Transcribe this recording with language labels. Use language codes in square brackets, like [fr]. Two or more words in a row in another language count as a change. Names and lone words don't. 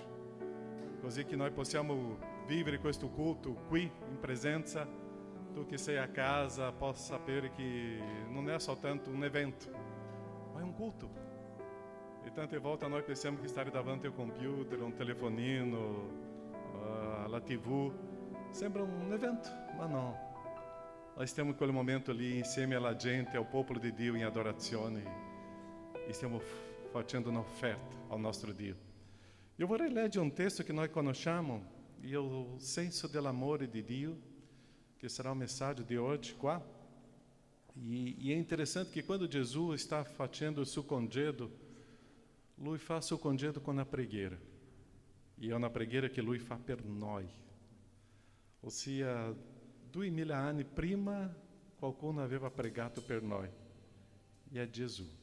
[it] Così che noi possiamo vivere questo culto qui in presenza. Tu che sei a casa possa sapere che non è soltanto un evento, ma è un culto. E tante volte noi pensiamo che stare davanti ao computer, um telefonino, alla TV, sembra um evento, [pt] mas não. Nós temos aquele momento ali [it] insieme alla gente, ao popolo di Dio in adorazione e stiamo facendo un'offerta ao nostro Dio. Eu vorrei leggere [pt] um texto que nós [it] conosciamo, e o senso dell'amore di Dio, [pt] que será o mensagem de hoje qua. E é interessante que quando Jesus está [it] facendo o suo congedo, lui fa suo congedo con una preghiera. E è una preghiera che lui fa per noi. Ossia, 2000 anni prima qualcuno aveva pregato per noi. E è Gesù.